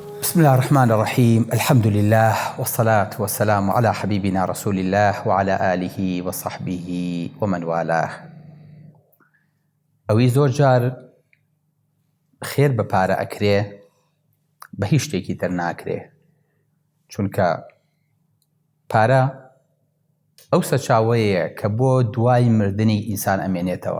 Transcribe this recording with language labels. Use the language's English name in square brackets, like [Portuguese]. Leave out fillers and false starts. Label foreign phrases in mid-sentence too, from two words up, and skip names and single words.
[Arabic] بسم الله الرحمن الرحيم. الحمد لله والصلاة والسلام على حبيبنا رسول الله وعلى آله وصحبه ومن والاه. [Central Kurdish] ئەوی زۆر جار خێر بە پارە ئەکرێ بە هیچ شتێکی تر ناکرێ، چونکە پارە ئەو سەرچاوەیە کە بۆ دوای مردنی ئینسان ئەمێنێتەوە.